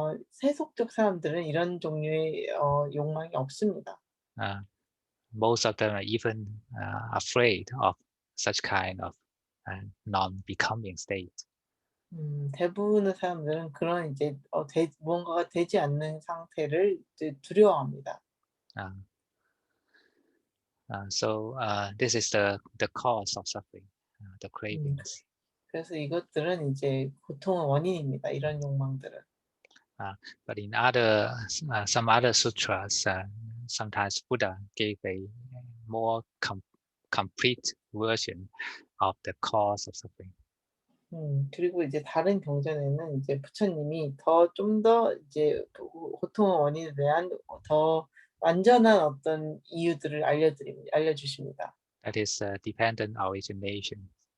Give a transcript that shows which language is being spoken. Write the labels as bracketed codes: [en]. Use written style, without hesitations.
[ko] 세속적 사람들은 이런 종류의 욕망이 없습니다. [en] Most of them are even afraid of such kind of non-becoming state. [ko] 대부분의 사람들은 그런 이제 무언가가 되지 않는 상태를 이제 두려워합니다. [en] So this is the cause of suffering, the cravings. [ko] 그래서 이것들은 이제 고통의 원인입니다. 이런 욕망들은. [en] But in some other sutras, sometimes Buddha gave a more complete version of the cause of suffering. [ko] 그리고 이제 다른 경전에는 이제 부처님이 좀 더 이제 고통의 원인에 대한 더 완전한 어떤 이유들을 알려주십니다. [en] That is dependent origination.